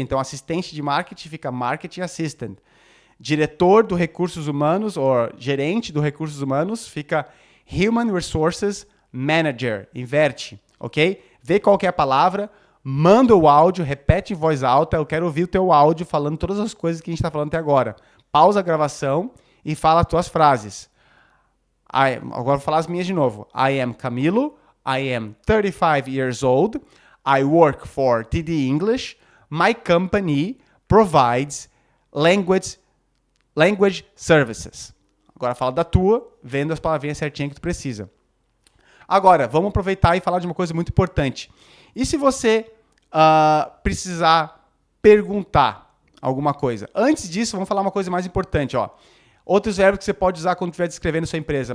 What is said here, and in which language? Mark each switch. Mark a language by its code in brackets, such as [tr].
[pt] Então, assistente de marketing fica marketing assistant. Diretor do recursos humanos, ou gerente do recursos humanos, fica Human Resources Manager, inverte, ok? Vê qual que é a palavra, manda o áudio, repete em voz alta, eu quero ouvir o teu áudio falando todas as coisas que a gente está falando até agora. Pausa a gravação e fala as tuas frases. Agora vou falar as minhas de novo. [en] I am Camilo, I am 35 years old, I work for TD English, my company provides language services. [pt] Agora fala da tua, vendo as palavrinhas certinhas que tu precisa. Agora, vamos aproveitar e falar de uma coisa muito importante. E se você precisar perguntar alguma coisa? Antes disso, vamos falar uma coisa mais importante. Ó. Outros verbos que você pode usar quando estiver descrevendo sua empresa.